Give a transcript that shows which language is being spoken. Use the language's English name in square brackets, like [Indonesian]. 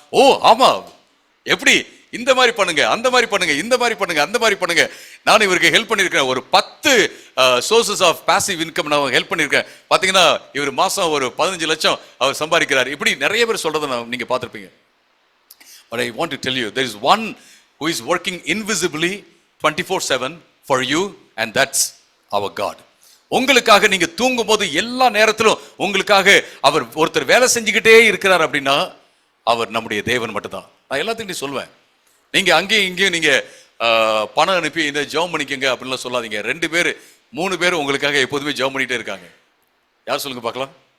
[Tamil] ஓ ஆமா, எப்படி? இந்த மாதிரி பண்ணுங்க, அந்த மாதிரி பண்ணுங்க, இந்த மாதிரி பண்ணுங்க, அந்த மாதிரி பண்ணுங்க. நான் இவருக்கு ஹெல்ப் பண்ணியிருக்கேன். ஒரு 10 சோர்சஸ் ஆஃப் பாசிவ் இன்கம் நான் ஹெல்ப் பண்ணியிருக்கேன். பார்த்தீங்கன்னா இவர் மாசம் ஒரு 15 லட்சம் அவர் சம்பாதிக்கிறார். இப்படி நிறைய பேர் சொல்றதை நீங்க பார்த்துருப்பீங்க. [English] But I want to tell you, there is one who is working invisibly 24/7 for you, and that's our God. [Tamil] உங்களுக்காக நீங்க தூங்கும் போது எல்லா நேரத்திலும் உங்களுக்காக அவர் ஒருத்தர் வேலை செஞ்சுக்கிட்டே இருக்கிறார் அப்படின்னா அவர் நம்முடைய தேவன் மட்டும்தான். நான் எல்லாத்தையும் சொல்லுவேன். நீங்க அங்கேயும் இங்கேயும் நீங்க பணம் அனுப்பி இந்த ஜெபம் பண்ணிக்கங்க அப்படின்லாம் சொல்லாதீங்க. 2 பேர் 3 பேர் உங்களுக்காக எப்போதுமே ஜெபம் பண்ணிட்டே இருக்காங்க. யார் சொல்லுங்க பார்க்கலாம்?